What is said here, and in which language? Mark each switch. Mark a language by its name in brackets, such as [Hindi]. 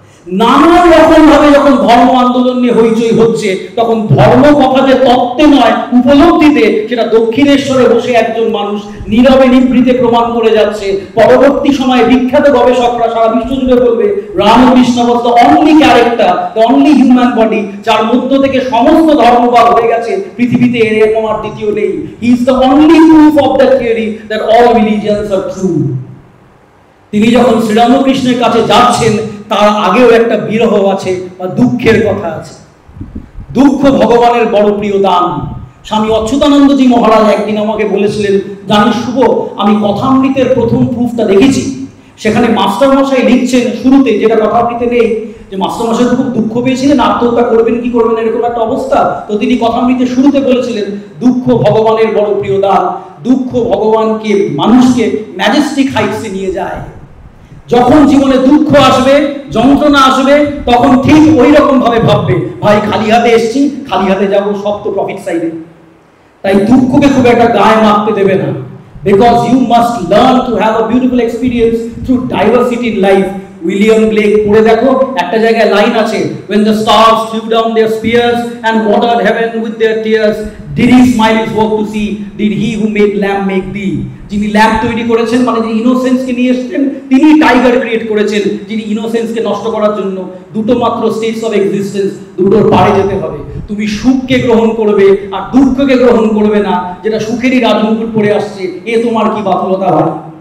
[Bangla] নানান রকম ভাবে যখন ধর্ম আন্দোলন নিয়ে হইচই হচ্ছে, তখন ধর্ম কথা যে তত্ত্বে নয় উপলব্ধিতে, সেটা দক্ষিণেশ্বরে বসে একজন মানুষ নীরবে নিভৃতে প্রমাণ করে যাচ্ছে। পরবর্তী সময়ে বিখ্যাত গবেষকরা সারা বিশ্ব জুড়ে বলবে Ramakrishna [English] was the only character, the only human body, [Bangla] যার মধ্য থেকে সমস্ত ধর্মবাদ হয়ে গেছে পৃথিবীতে, এরকম আর দ্বিতীয় নেই। [English] He is the only proof of that theory that all religions are true. [Bangla] তিনি যখন শ্রীরামকৃষ্ণের কাছে যাচ্ছেন, তার আগেও একটা বিরহ আছে বা দুঃখের কথা আছে। দুঃখ ভগবানের বড় প্রিয় দান। স্বামী অচ্যুতানন্দজি মহারাজ একদিন আমাকে বলেছিলেন, জানিস শুভ, আমি কথামৃতের প্রথম প্রুফটা দেখেছি। সেখানে মাস্টারমশাই লিখছেন শুরুতে, যেটা কথামৃতে নেই, যে মাস্টারমশাই খুব দুঃখ পেয়েছিলেন, আত্মহত্যা করবেন কি করবেন এরকম একটা অবস্থা। তো তিনি কথামৃতের শুরুতে বলেছিলেন, দুঃখ ভগবানের বড় প্রিয় দান। দুঃখ ভগবানকে, মানুষকে ম্যাজেস্টিক হাইটসে নিয়ে যায়। যখন জীবনে দুঃখ আসবে, যন্ত্রণা আসবে, তখন ঠিক ওই রকম ভাবে ভাববে, ভাই খালি হাতে এসছি, খালি হাতে যাবো, সব তো প্রফিট সাইডে। তাই দুঃখকে খুব একটা গায়ে মাপতে দেবে না, [English] because you must learn to have a beautiful experience through diversity in life, [Bangla] William Blake পড়ে দেখো, একটা জায়গায় লাইন আছে, [English] when the stars threw down their spears and watered heaven with their tears, did he smile his work to see, did he who made lamb make thee? [Bangla] যিনি lamp তৈরি করেছেন, মানে যিনি ইনোসেন্সকে নিয়ে এসেছেন, তিনি টাইগার ক্রিয়েট করেছেন, যিনি ইনোসেন্সকে নষ্ট করার জন্য। দুটো মাত্র স্টেটস অফ এক্সিস্টেন্স, দুটোর পারে যেতে হবে। তুমি সুখকে গ্রহণ করবে আর দুঃখকে গ্রহণ করবে না, যেটা সুখেরই রাজমুকুট পড়ে আসছে, এ তোমার কি বাতুলতা হয়?